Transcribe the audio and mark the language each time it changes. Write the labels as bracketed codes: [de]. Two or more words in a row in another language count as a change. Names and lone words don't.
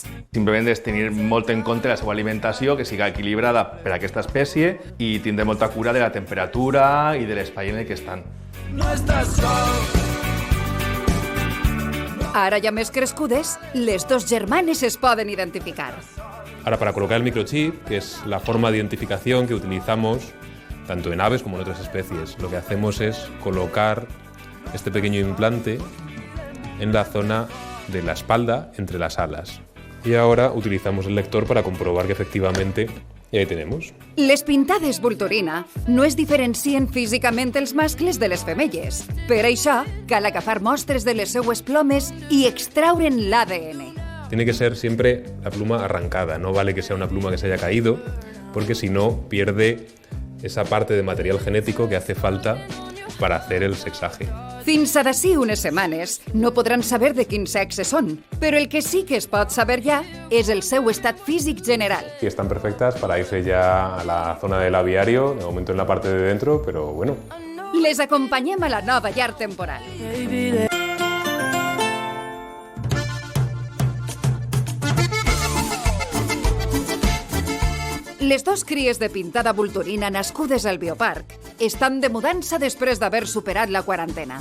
[ca] Simplement és tenir molt en compte la seva alimentació, que siga equilibrada per a aquesta espècie, i tindre molta cura de la temperatura i de l'espai en el que estan. No estàs sol. Ara ja més crescudes, les dos germanes es poden identificar. [es] Ahora, para colocar el microchip, que es la forma de identificación que utilizamos tanto en aves como en otras especies, lo que hacemos es colocar este pequeño implante en la zona de la espalda, entre las alas. Y ahora utilizamos el lector para comprobar que efectivamente, y ahí tenemos. [ca] Les pintades vulturina no es diferencien físicament els mascles de les femelles. Per això, cal agafar mostres de les seues plomes i extraure'n l'ADN. [es] Tiene que ser siempre la pluma arrancada, no vale que sea una pluma que se haya caído, porque si no pierde esa parte de material genético que hace falta para hacer el sexaje. [ca] Fins a d'ací unes setmanes no podran saber de quin sexe són, però el que sí que es pot saber ja és el seu estat físic general. [es] Y están perfectas para irse ya a la zona del aviario, de momento en la parte de dentro, pero bueno. [ca] Les acompanyem a la nova llar temporal. Les dos cries de pintada vulturina nascudes al Bioparc estan de mudança després d'haver superat la quarantena.